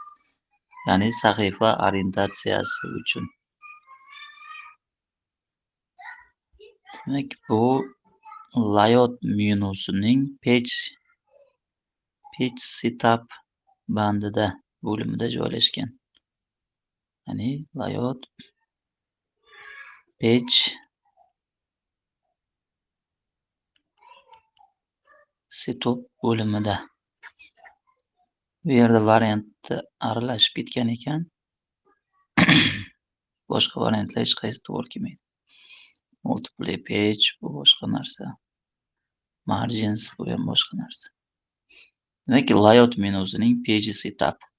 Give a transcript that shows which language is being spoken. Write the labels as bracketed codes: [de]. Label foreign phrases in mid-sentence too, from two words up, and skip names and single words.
[uz] Ya'ni sahifa orientatsiyasi uchun. Demak, bu layout menusining [en] page setup [uz] bandida bo'limida joylashgan. Ya'ni [en] layout page setup [uz] bo'limida. Bu yerda variantni aralashib ketgan ekan. Boshqa variantlar hech qaysi to'g'ri kelmaydi. [en] Multiple page [uz] bu boshqa narsa. Margins bu ham boshqa narsa. Demak, layout menusining [en] page setup.